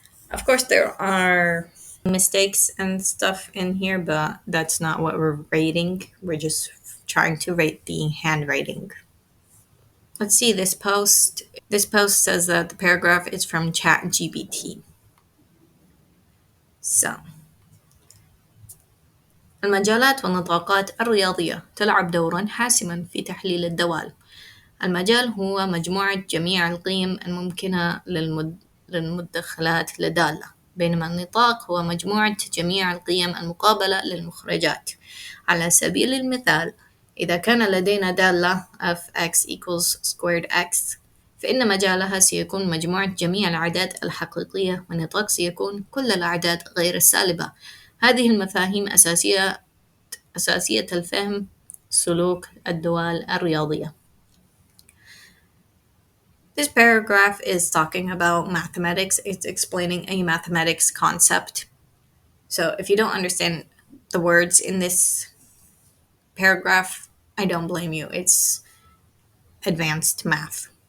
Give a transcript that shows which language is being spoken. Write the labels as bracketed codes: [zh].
[en] Of course, there are mistakes and stuff in here, but that's not what we're rating. We're just trying to rate the handwriting. Let's see this post. This post says that the paragraph is from ChatGPT. So, [ar] المجالات والنطاقات الرياضية تلعب دورا حاسما في تحليل الدوال. المجال هو مجموعة جميع القيم الممكنة للمدخلات لدالة، بينما النطاق هو مجموعة جميع القيم المقابلة للمخرجات. على سبيل المثال، إذا كان لدينا دالة [en] f(x equals squared x) [ar] فإن مجالها سيكون مجموعة جميع الأعداد الحقيقية، والنطاق سيكون كل الأعداد غير السالبة. هذه المفاهيم أساسية الفهم سلوك الدوال الرياضية. [en] This paragraph is talking about mathematics. It's explaining a mathematics concept. So if you don't understand the words in this paragraph, I don't blame you. It's advanced math.